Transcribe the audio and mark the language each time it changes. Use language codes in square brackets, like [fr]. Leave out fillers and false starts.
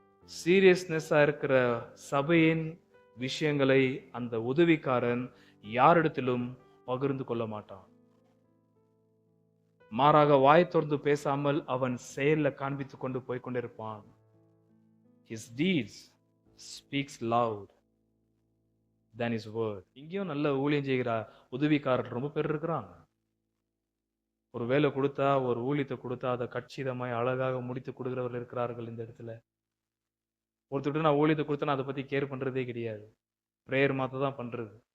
[ta] சீரியஸ்னஸா இருக்கிற சபையின் விஷயங்களை அந்த உதவிக்காரன் யாரிடத்திலும் பகிர்ந்து கொள்ள மாட்டான். மாறாக வாய் திறந்து பேசாமல் அவன் செயல்ல காண்பித்துக் கொண்டு போய் கொண்டிருப்பான். [en] His deeds speaks loud than his word. [ta] இங்கேயும் நல்ல ஊழியம் செய்கிற உதவிக்காரர் ரொம்ப பேர் இருக்கிறாங்க. ஒரு வேலை கொடுத்தா, ஒரு ஊழியத்தை கொடுத்தா அதை கச்சிதமாய் அழகாக முடித்து கொடுக்கிறவர்கள் இருக்கிறார்கள் இந்த இடத்துல. ஒருத்தர் நான் ஊழியத்தை கொடுத்தா அதை பத்தி கேர் பண்றதே கிடையாது, பிரேயர் மாத்த தான் பண்றது.